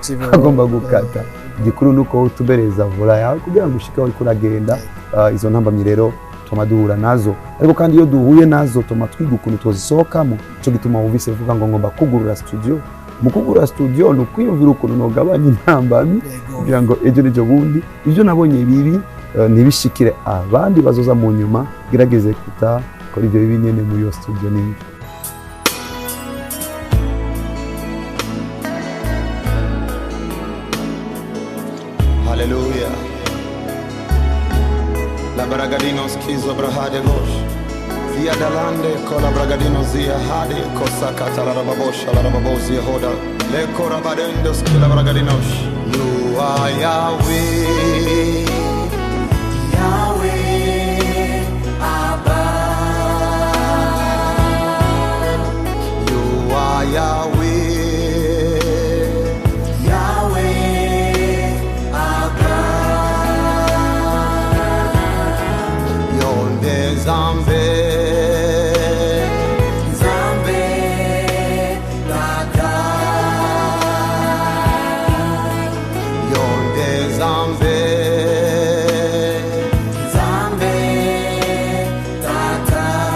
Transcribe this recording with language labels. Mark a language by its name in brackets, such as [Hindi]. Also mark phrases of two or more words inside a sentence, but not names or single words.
[Rundi] agomba gukata igikuru nuko utubereza vola yawe kugira ngo ushike aho uri kuragenda izo ntambamyi rero tuma duhura nazo ariko kandi iyo duhuye nazo tuma twiga ukuntu tuzisohokamo cyo gituma wumvise vuga ngo ngomba kugurura studio mu kugurura studio no kwiyumvira ukuntu nogabanya intambamyi kugira ngo ejo n'ejo bundi ibyo nabonye bibi ntibishikire abandi bazoza mu nyuma gerageze kora ibyo bibi nyene muri iyo studio nini. [English] Hallelujah. La bragadino schizo brahade gosh. Via dalande cola bragadino zia hade cosa catala rababosha la rababosi hoda. Le corabadendo schila bragadinos. You are Yahweh. Yahweh Abba. You are Yahweh. [Ewondo] Zambe, Zambe, Tata, Yonde Zambe, Zambe, Tata,